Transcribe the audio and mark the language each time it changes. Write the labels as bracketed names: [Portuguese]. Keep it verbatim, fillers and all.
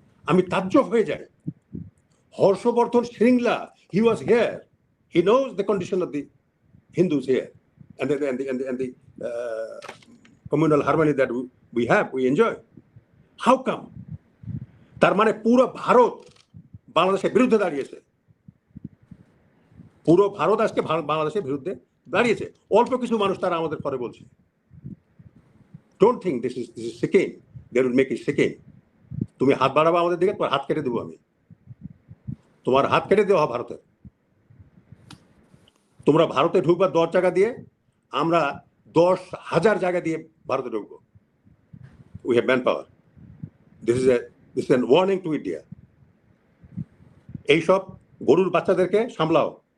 [Bangla] আমি তাজ্জব হয়ে যাই, [English] Harshvardhan Shringla, he was here, he knows the condition of the Hindus here and the, and the, and the, and the uh, communal harmony that we, we have, we enjoy. How come? [Bangla] তার মানে পুরো ভারত বাংলাদেশের বিরুদ্ধে দাঁড়িয়েছে। পুরো ভারত আজকে বাংলাদেশের বিরুদ্ধে দাঁড়িয়েছে। অল্প কিছু মানুষ তারা আমাদের পরে বলছে। [English] Don't think this is this is Sikkim. They will make it Sikkim. [Bangla] তুমি হাত বাড়াবো আমাদের দিকে, তোমার হাত কেটে দেবো আমি। তোমার হাত কেটে দেওয়া ভারতের। তোমরা ভারতে ঢুকবার দশ টাকা দিয়ে আমরা দশ হাজার জায়গা দিয়ে ভারতে ঢুকবো। [English] We have man power. This is a this is an warning to India. [Bangla] এইসব গরুর বাচ্চাদেরকে সামলাও।